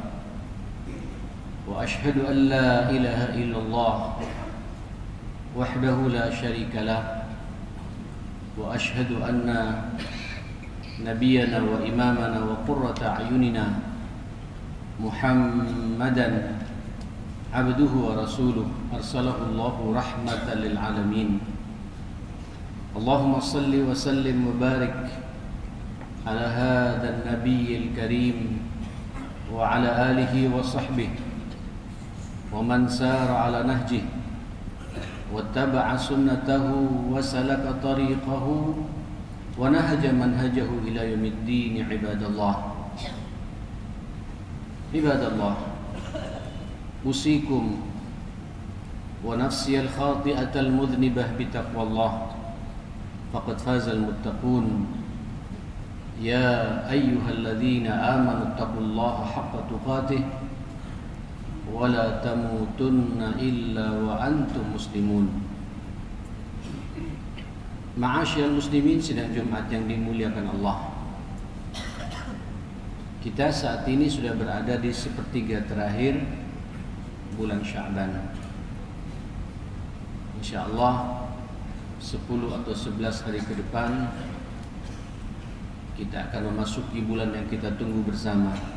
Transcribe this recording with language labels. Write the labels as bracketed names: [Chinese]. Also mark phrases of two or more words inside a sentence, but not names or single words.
[Arabic] وأشهد أن لا إله إلا الله وحده لا شريك له وأشهد أن نبينا وإمامنا وقرة أعيننا محمدا عبده ورسوله أرسله الله رحمة للعالمين. اللهم صل وسلم وبارك على هذا النبي الكريم وعلى آله وصحبه ومن سار على نهجه واتبع سنته وسلك طريقه ونهج منهجه إلى يوم الدين. عباد الله، أوصيكم ونفسي الخاطئة المذنبة بتقوى الله فقد فاز المتقون. يا أيها الذين آمنوا اتقوا الله حق تقاته ولا تموتن إلا وأنتم مسلمون. معاشر المسلمين, [Indonesian] sidang Jumat yang dimuliakan Allah. Kita saat ini sudah berada di sepertiga terakhir bulan Sya'ban. Insyaallah 10 atau 11 hari ke depan kita akan memasuki bulan yang kita tunggu bersama.